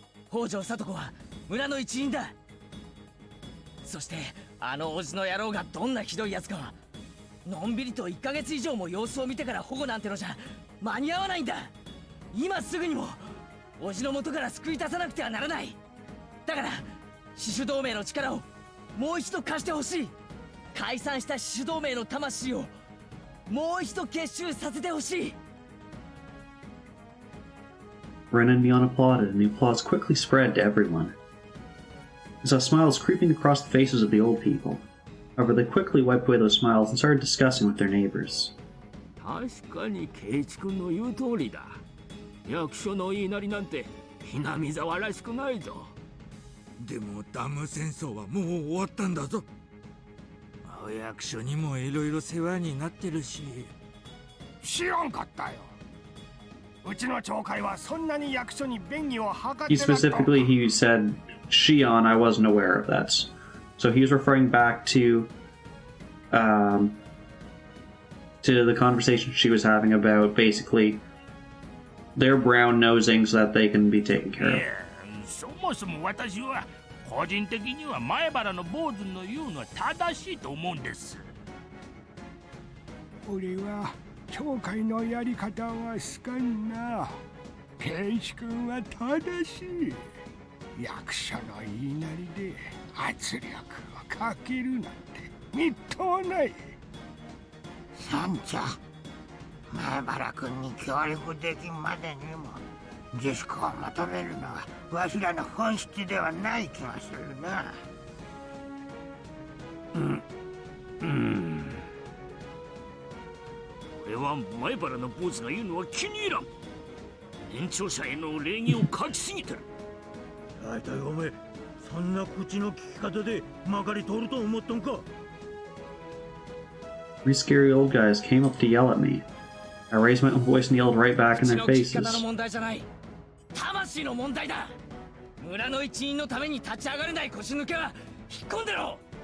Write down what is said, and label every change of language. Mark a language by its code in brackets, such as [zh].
[ja] 北条聡子は村の一員だ。そしてあの叔父の野郎がどんなひどいやつかはのんびりと1ヶ月以上も様子を見てから保護なんてのじゃ間に合わないんだ。今すぐにも叔父の元から救い出さなくてはならない。だから死守同盟の力をもう一度貸してほしい。解散した死守同盟の魂をもう一度結集させてほしい。 [en] Ren and Mion applauded, and the applause quickly spread to everyone. I saw smiles creeping across the faces of the old people. However, they quickly wiped away those smiles and started discussing with their neighbors. [ja] 確かに圭一君の言う通りだ。役所の言いなりなんてひなみ沢らしくないぞ。でもダム戦争はもう終わったんだぞ。お役所にもいろいろ世話になってるし。知らんかったよ。うちの町会はそんなに役所に便宜を図ってなかった。 [en] He specifically, he said, Shion, I wasn't aware of that. So he was referring back to the conversation she was having about basically their brown nosing so that they can be taken care of. [ja] そもそも私は個人的には前原の坊主の言うのは正しいと思うんです。俺は町会のやり方は好かんな。圭一君は正しい。役所の言いなりで圧力をかけるなんてみっともない。三茶、前原君に協力できんまでにも自粛を求めるのはわしらの本質ではない気がするな。俺は前原の坊主が言うのは気に入らん。年長者への礼儀を書きすぎてる。大体おめえそんな口の利き方でまかり通ると思っとんか。 [en] Three scary old guys came up to yell at me. I raised my own voice and yelled right back in their [ja] 口の利き方の [en] faces. [ja] 問題じゃない。魂の問題だ。村の一員のために立ち上がれない腰抜けは引っ込んでろ。